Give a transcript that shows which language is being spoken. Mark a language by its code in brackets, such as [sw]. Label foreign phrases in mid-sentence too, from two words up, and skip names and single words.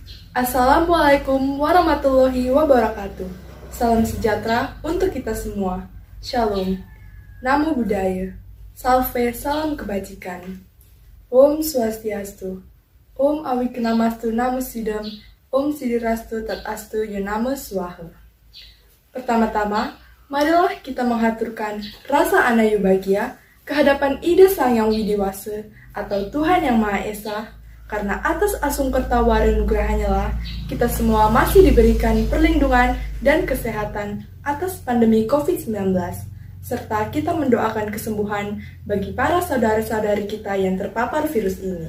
[ar] السلام عليكم ورحمة الله وبركاته. [id] Salam sejahtera untuk kita semua. Shalom. Namo Buddhaya. Salve, salam kebajikan. Om Swastiastu. [sa] ॐ अविघ्नमस्तु नमो सिद्धम्। ॐ सिद्धिरस्तु तथास्तु यनमो स्वाहा. [id] Pertama-tama, marilah kita mengaturkan rasa anayubagia kehadapan Ida Sang Yang Widiwasa atau Tuhan Yang Maha Esa, karena atas [ban] asungkerta warenugrahanya [id] lah kita semua masih diberikan perlindungan dan kesehatan atas pandemi COVID-19, serta kita mendoakan kesembuhan bagi para saudara-saudari kita yang terpapar virus ini.